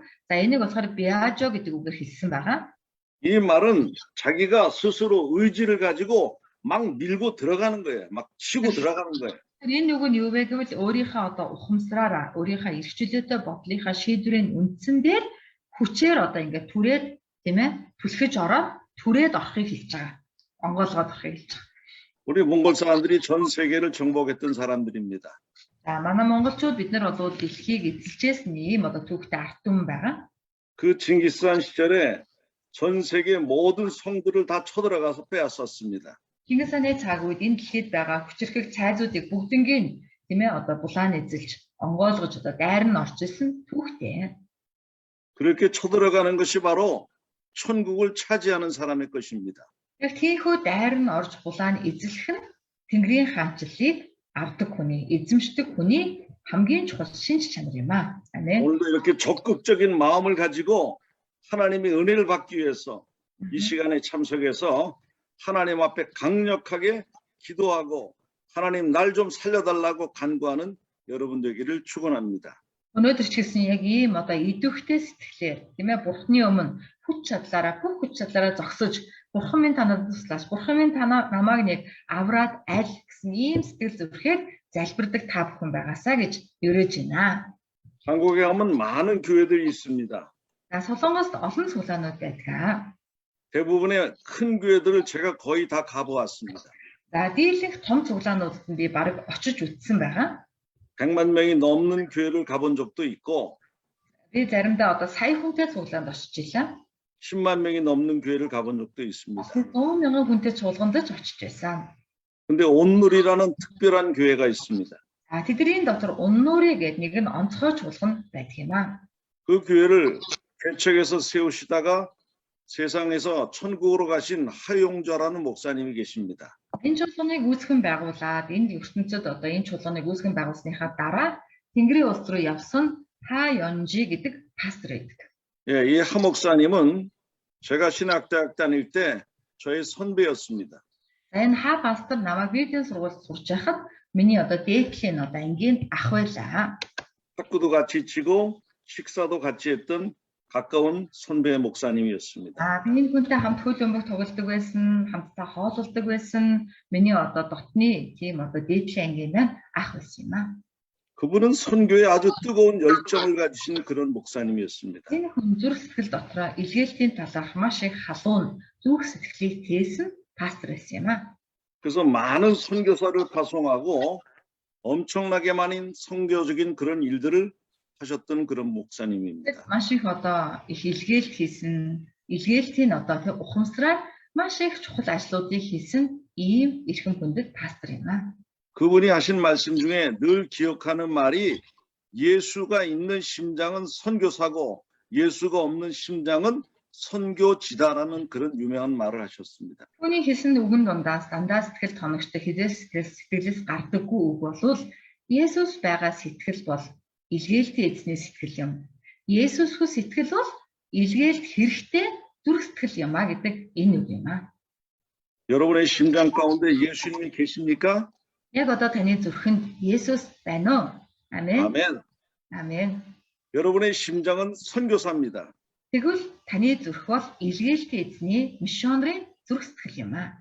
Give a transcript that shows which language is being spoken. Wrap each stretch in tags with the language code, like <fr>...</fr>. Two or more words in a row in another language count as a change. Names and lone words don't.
<mn>За энийг болохоор биажо гэдэг үгээр хэлсэн байгаа.</mn> <ko>이 말은 자기가 스스로 의지를 가지고 막 밀고 들어가는 거예요. 막 치고 들어가는 거예요.</ko> <mn>Энэ үг нь юу вэ гэвэл өөрийнхөө одоо ухамсараараа өөрийнхөө эрх чөлөөтэй бодлынхаа шийдвэрийн үндсэн дээр хүчээр одоо ингээд түрээд тийм ээ түлхэж ороод түрээд орохыг хэлж байгаа. Онгоолгоод орохыг хэлж байгаа.</mn> <ko>우리 몽골 사람들이 전 세계를 정복했던 사람들입니다.</ko> <mn>За манай монголчууд бид нар бол дэлхийг эзэлжсэн ийм одоо түүхтэй арт түмэн байгаа.</mn> <ko>그 징기스한 시절에 전 세계 모든 성들을 다 쳐들어가서 빼앗았습니다.</ko> <mn>Чингис хааны цаг үед энэ дэлхийд байгаа хүчирхэг цайзуудыг бүгднийг тийм ээ одоо булаан эзэлж онгоолгож одоо дайр нь орж исэн түүхтэй.</mn> <ko>그렇게 쳐들어가는 것이 바로 천국을 차지하는 사람의 것입니다.</ko> <mn>Яг тийхүү дайр нь орж булаан эзлэх нь Тэнгэрийн хаанчлалыг авдаг хүний, эзэмшдэг хүний хамгийн чухал шинж чанар юм аа.</mn> <ko>아멘. 오늘도 이렇게 적극적인 마음을 가지고 하나님의 은혜를 받기 위해서 이 시간에 참석해서 하나님 앞에 강력하게 기도하고 하나님 날 좀 살려달라고 간구하는 여러분 되기를 축원합니다.</ko> <mn>Өнөөдөр ч гэсэн яг ийм одоо идэвхтэй сэтгэлээр тийм ээ Бурхны өмнө хүч чадлаараа зогсож Бурхан минь танад туслаач. Бурхан минь намайг нэг авраад аль гэсэн ийм сэтгэл зүрхээр залбирдаг та бүхэн байгаасаа гэж ерөөж байна.</mn> <ko>한국에 가면 많은 교회들이 있습니다.</ko> <mn>За Солонгост олон суулаанууд байдаг.</mn> <ko>대부분의 큰 교회들을 제가 거의 다 가보았습니다.</ko> <mn>За дийлэнх том цуглаануудад нь би бараг очиж үзсэн байгаа.</mn> <ko>100만 명이 넘는 교회를 가본 적도 있고</ko> <mn>Би заримдаа одоо сая хүнтэй цуглаанд очиж илаа.</mn> <ko>10만 명이 넘는 교회를 가본 적도 있습니다.</ko> <mn>100,000 хүнтэй цуглаанд ч очиж байсан.</mn> <ko>근데 온누리라는 특별한 교회가 있습니다.</ko> <mn>За тэдний дотор Уннури гэдэг нэг нь онцгой чуулган байдаг юм аа.</mn> <ko>그 교회를 개척해서 세우시다가 세상에서 천국으로 가신 하용좌라는 목사님이 계십니다.</ko> <mn>Энэ чуулганыг үүсгэн байгуулад энэ ертөнцид одоо энэ чуулганыг үүсгэн байгуулсныхаа дараа Тэнгэрийн улс руу явсан Ха Ёнжи гэдэг пастор байдаг.</mn> <ko>예, 이 하 목사님은 제가 신학대학 다닐 때 저의 선배였습니다.</ko> <mn>За энэ Ха пастор намайг Библийн сургуульд сурч байхад миний одоо дээдлийн одоо ангийн ах байлаа.</mn> <ko>탁구도 같이 치고 식사도 같이 했던 가까운 선배 목사님이었습니다.</ko> <mn>Би энэ хүнтэй хамт хөл бөмбөг тоглодог байсан, хамтдаа хооллолдог байсан. Миний одоо дотны тийм одоо дээдлийн ангийн ах байсан юм аа.</mn> <ko>그분은 선교에 아주 뜨거운 열정을 가지신 그런 목사님이었습니다.</ko> <mn>Энэ хүн зүрх сэтгэл дотроо илгээлтийн талаарх маш их халуун зүрх сэтгэлийг тээсэн пастор байсан юм аа.</mn> <ko>그래서 많은 선교사를 파송하고 엄청나게 많은 선교적인 그런 일들을 하셨던 그런 목사님입니다.</ko> <mn>Маш их одоо их илгээлт хийсэн, илгээлтийн одоо тэг ухамсараар маш их чухал ажлуудыг хийсэн ийм эрхэм хүндэт пастор юм аа.</mn> <ko>그분이 하신 말씀 중에 늘 기억하는 말이 예수가 있는 심장은 선교사고 예수가 없는 심장은 선교지다라는 그런 유명한 말을 하셨습니다.</ko> <mn>Түүний хэлсэн үгэн дундаас дандаа сэтгэл тоногчтой сэтгэлээс гардаггүй үг бол Есүс байгаа сэтгэл бол илгээлтийн эзний сэтгэл юм. Есүс хүү сэтгэл бол илгээлт хэрэгтэй зүрх сэтгэл юм а гэдэг энэ үг юм а.</mn> <ko>여러분의 심장 가운데 예수님이 계십니까?</ko> <mn>Яг одоо таны зүрхэнд Есүс байна уу? Амен.</mn> <ko>아멘.</ko> <mn>Амен.</mn> <ko>여러분의 심장은 선교사입니다.</ko> <mn>Тэгвэл таны зүрх бол илгээлтийн эзний мишонерийн зүрх сэтгэл юм а.</mn>